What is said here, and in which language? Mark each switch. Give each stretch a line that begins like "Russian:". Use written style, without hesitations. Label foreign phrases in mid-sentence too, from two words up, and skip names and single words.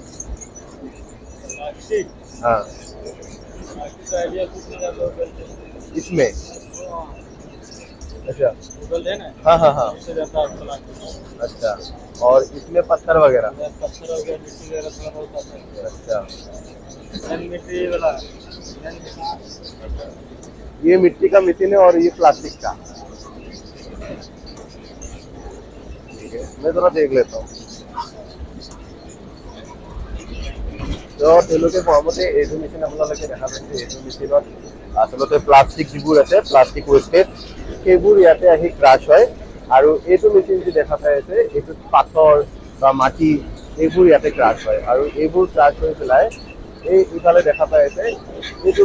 Hindi: हाँ इसमें, अच्छा हाँ हाँ हाँ, अच्छा, और इसमें पत्थर वगैरह, अच्छा, ये मिट्टी का मशीन है और ये प्लास्टिक का, ठीक है, मैं थोड़ा देख लेता हूँ।
Assamese: তো তেওঁলোকে কোৱামতে এইটো মেচিন আপোনালোকে দেখা পাইছে, এইটো মেচিনত আচলতে প্লাষ্টিক যিবোৰ আছে,
English: plastic wastage
Assamese: সেইবোৰ ইয়াতে আহি ক্ৰাছ হয়, আৰু এইটো মেচিন যি দেখা পাই আছে এইটোত পাথৰ বা মাটি এইবোৰ ইয়াতে ক্ৰাছ হয়, আৰু এইবোৰ ক্ৰাছ হৈ পেলাই এই ইফালে দেখা পাই আছে এইটো